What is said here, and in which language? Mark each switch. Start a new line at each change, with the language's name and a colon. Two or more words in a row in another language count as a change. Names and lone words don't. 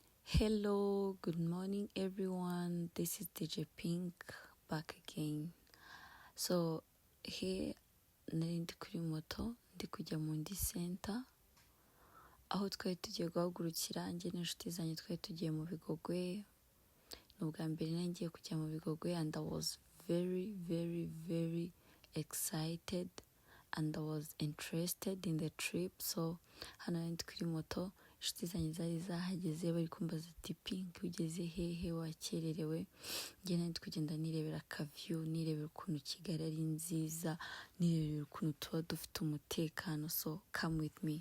English: Hello, good morning everyone. This is DJ Pink back again. So here
Kinyarwanda: nari ndi kuri moto ndi kujya mu ndi center aho twari tugiye guhagurukira njye n'inshuti zanjye twari tugiye mu Bigogwe. Ni ubwa mbere nari ngiye kujya mu Bigogwe
English: and I was very excited and I was interested in the trip.
Kinyarwanda: So hano nari ndi kuri moto, inshuti zanjye zari zahageze bari kumbaza ati Pink ugeze hehe wakererewe. Njye nari ndi kugenda nirebera akaviyu, nirebera ukuntu Kigali ari nziza, nirebera ukuntu tuba dufite umutekano.
English: So come with me.